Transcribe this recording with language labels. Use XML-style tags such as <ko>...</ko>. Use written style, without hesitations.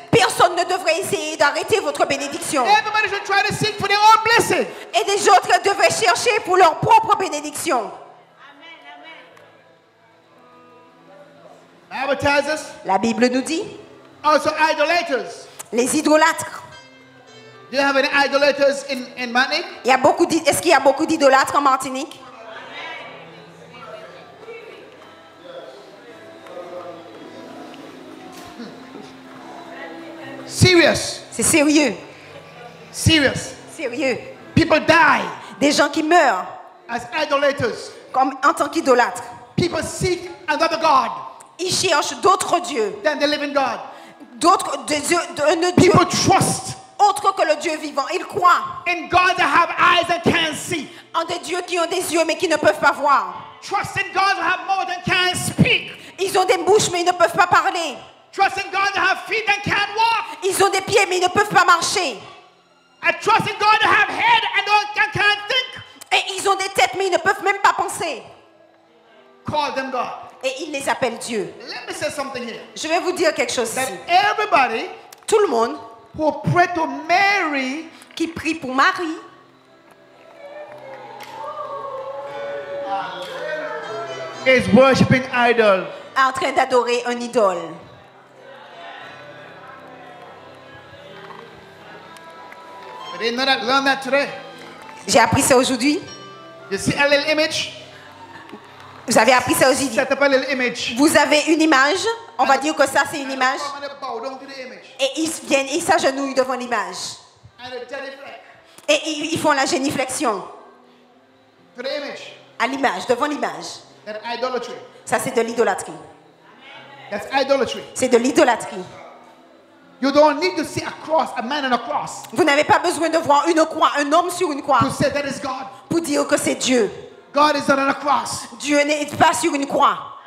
<fr>personne ne devrait essayer d'arrêter votre bénédiction.</fr> <en>Everybody should try to seek for their own blessing.</en> <fr>Et les autres devraient chercher pour leur propre bénédiction.</fr> <en>Advertisers,</en> <fr>La Bible nous dit,</fr> <en>also idolaters.</en> <fr>les idolâtres.</fr> <en>Do you have any idolaters in Martinique?</en> <fr>Est-ce qu'il y a beaucoup d'idolâtres en Martinique?</fr> <en>Serious.</en> <fr>C'est sérieux.</fr> <en>Serious.</en> <fr>Sérieux.</fr> <en>People die</en> <fr>Des gens qui meurent</fr> <en>as idolaters.</en> <fr>en tant qu'idolâtres.</fr> <en>People seek another God</en> <fr>Ils cherchent d'autres dieux.</fr> <en>than the living God.</en> <fr>Un Dieu</fr> <en>People trust</en> <fr>autre que le Dieu vivant. Ils croient</fr> <en>in God that have eyes and can't see.</en> <fr>en des dieux qui ont des yeux mais qui ne peuvent pas voir.</fr> <en>Trust in God that have mouth and can't speak.</en> <fr>Ils ont des bouches mais ils ne peuvent pas parler.</fr> <en>Trust in God that have feet and can't walk.</en> <fr>Ils ont des pieds mais ils ne peuvent pas marcher.</fr> <en>I trust in God that have head and can't think.</en> <fr>Et ils ont des têtes mais ils ne peuvent même pas penser.</fr> <en>Call them God.</en> <fr>Et ils les appellent Dieu.</fr> <en>Let me say something here.</en> <fr>Je vais vous dire quelque chose</fr> <en>That</en> <fr>ici.</fr> <en>everybody</en> <fr>Tout le monde</fr> <en>who pray to Mary</en> <fr>qui prie pour Marie</fr> <en>is worshiping idol.</en> <fr>est en train d'adorer un idole.</fr> <en>I didn't know that. Learn that today.</en> <fr>J'ai appris ça aujourd'hui.</fr> <en>You see a little image?</en> <fr>Vous avez appris ça aujourd'hui.</fr> <en>Set up a little image.</en> <fr>Vous avez une image. On va dire que ça c'est une image.</fr> <en>And they bow down to the image.</en> <fr>Et ils viennent, ils s'agenouillent devant l'image.</fr> <en>And they genuflect</en> <fr>Et ils font la génuflexion</fr> <en>to the image.</en> <fr>à l'image, devant l'image.</fr> <en>That's idolatry.</en> <fr>Ça c'est de l'idolâtrie.</fr> <en>That's idolatry.</en> <fr>C'est de l'idolâtrie.</fr> <en>You don't need to see a cross, a man on a cross,</en> <fr>Vous n'avez pas besoin de voir une croix, un homme sur une croix,</fr> <en>to say that is God.</en> <fr>pour dire que c'est Dieu.</fr> <en>God is not on a cross.</en> <fr>Dieu n'est pas sur une croix.</fr>